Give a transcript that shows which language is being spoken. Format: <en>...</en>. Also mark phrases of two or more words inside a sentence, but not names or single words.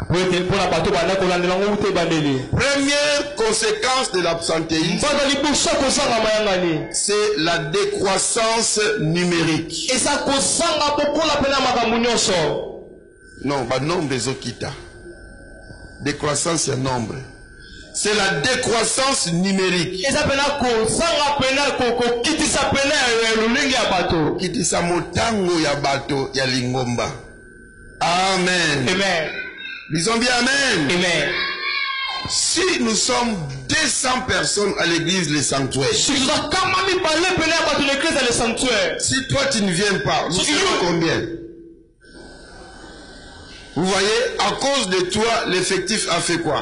<fr>Première conséquence de l'absentéisme, c'est la décroissance numérique. Non, pas nombre des okita. Décroissance et nombre. C'est la décroissance numérique.</fr> <ln>Kitisa motango ya bato ya lingomba.</ln> <fr>Amen. Amen. Disons bien amen. Amen. Si nous sommes 200 personnes à l'église, le sanctuaire. Si toi tu ne viens pas, nous sommes combien? Vous voyez, à cause de toi, l'effectif a fait quoi?</fr>